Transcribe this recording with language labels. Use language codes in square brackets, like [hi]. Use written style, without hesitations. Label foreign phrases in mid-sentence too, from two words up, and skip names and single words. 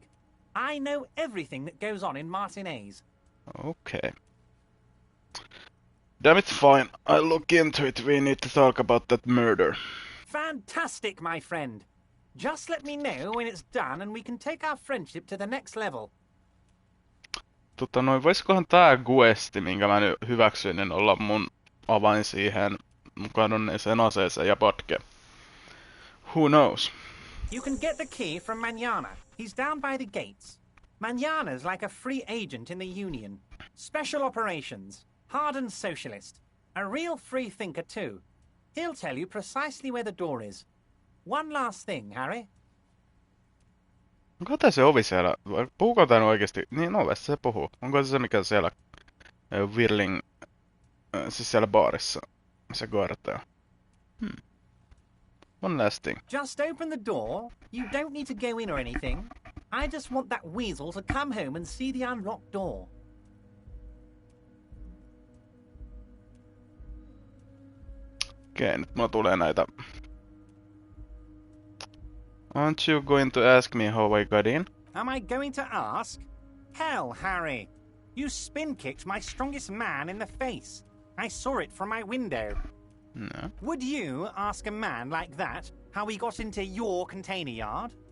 [en] I know everything that goes on in Martinez. Okay. Damn it, fine. I'll look into it. We need to talk about that murder. Fantastic, my friend. Just let me know when it's done and we can take our friendship to the next level. [fi] Voisikohan tää questi, minkä mä nyt hyväksyin, niin olla mun avain siihen kadonneeseen aseeseen ja potkeen? [en] Who knows? You can get the key from Manana. He's down by the gates. Manana's like a free agent in the Union. Special operations. Hardened socialist. A real free thinker, too. He'll tell you precisely where the door is. One last thing, Harry. [fi] Onko tää se ovi siellä? Puhuuko tää oikeesti? Niin ovessa se puhuu. Onko se mikä siellä Whirling, siis siellä baarissa, missä Garta on? [en] One last thing. Just open the door. You don't need to go in or anything. I just want that weasel to come home and see the unlocked door. [fi] Okei, nyt mulla tulee näitä. [en] Aren't you going to ask me how I got in? Am I going to ask? Hell, Harry. You spin-kicked my strongest man in the face. I saw it from my window. No. Would you ask a man like that how he got into your container yard?